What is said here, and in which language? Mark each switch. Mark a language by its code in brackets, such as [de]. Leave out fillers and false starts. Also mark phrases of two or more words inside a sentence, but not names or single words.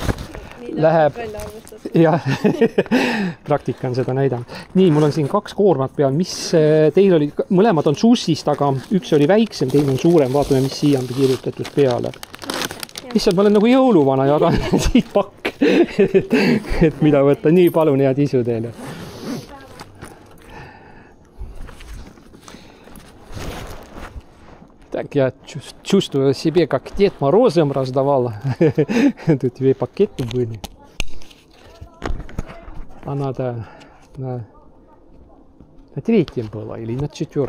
[et] Läheb, jah, praktika on seda näidanud. Nii, mul on siin 2 koormat peal, mis teil oli, mõlemad on sussist, aga üks oli väiksem, teine on suurem, vaatame, mis siia on kirjutatud peale. Issand, ma olen nagu jõuluvana ja siit pakk, et mida võtta. Nii, palun, head isu teile. [ru] Так, я чувствую себе, как Дед Морозом раздавал. Тут 2 пакеты были. А надо на 3 было или на 4.